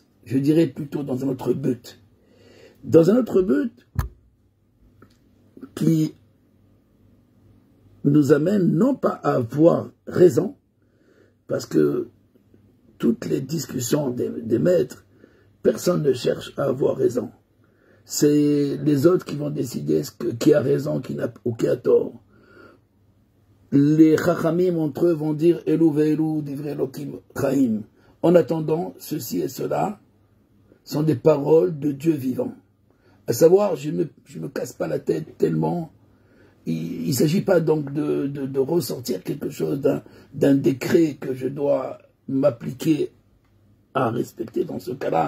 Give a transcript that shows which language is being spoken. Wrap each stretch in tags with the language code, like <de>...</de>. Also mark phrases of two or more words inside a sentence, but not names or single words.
<fr>Je dirais plutôt dans un autre but. Dans un autre but qui nous amène non pas à avoir raison, parce que toutes les discussions des maîtres, personne ne cherche à avoir raison. C'est les autres qui vont décider qui a raison ou qui a tort. Les chachamim entre eux vont dire</fr> <he>אלו ואלו דברי אלוקים חיים.</he> <fr>En attendant, ceci et cela sont des paroles de Dieu vivant. À savoir, je me casse pas la tête tellement. Il ne s'agit pas donc de ressortir quelque chose d'un décret que je dois m'appliquer à respecter dans ce cas-là.</fr>